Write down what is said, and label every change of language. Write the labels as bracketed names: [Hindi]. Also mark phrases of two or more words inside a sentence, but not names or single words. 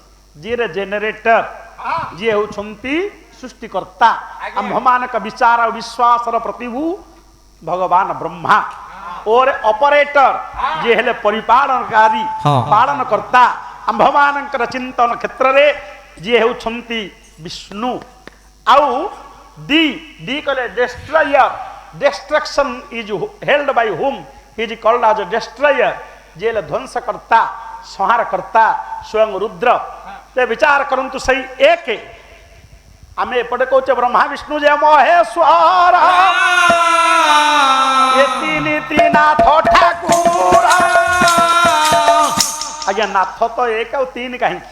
[Odia] ଯିଏ ଜେନେରେଟର, ଯିଏ ହେଉଛନ୍ତି ସୃଷ୍ଟିକର୍ତ୍ତା, ଆମ୍ଭମାନଙ୍କ ବିଚାର ଓ ବିଶ୍ୱାସର ପ୍ରତିଭୁ ଭଗବାନ ବ୍ରହ୍ମା। ଓରେ ଅପରେଟର, ଯିଏ ହେଲେ ପରିପାଳନକାରୀ, ପାଳନକର୍ତ୍ତା ଆମ୍ଭମାନଙ୍କର ଚିନ୍ତନ କ୍ଷେତ୍ରରେ ଯିଏ ହେଉଛନ୍ତି ବିଷ୍ଣୁ। ଆଉ ଡି କହିଲେ ଡେଷ୍ଟ୍ରୟର, [English] destruction is held by whom he is called as a destroyer, [Odia] ଯିଏ ହେଲେ ଧ୍ୱଂସକର୍ତ୍ତା, ସଂହାରକର୍ତ୍ତା ସ୍ୱୟଂ ରୁଦ୍ର। ସେ ବିଚାର କରନ୍ତୁ ସେଇ ଏକ, ଆମେ ଏପଟେ କହୁଛେ ବ୍ରହ୍ମା ବିଷ୍ଣୁ ଯେ ମହେଶ୍ୱର, ନାଥ ଠାକୁର। ଆଜ୍ଞା ନାଥ ତ 1 ଆଉ 3 କାହିଁକି?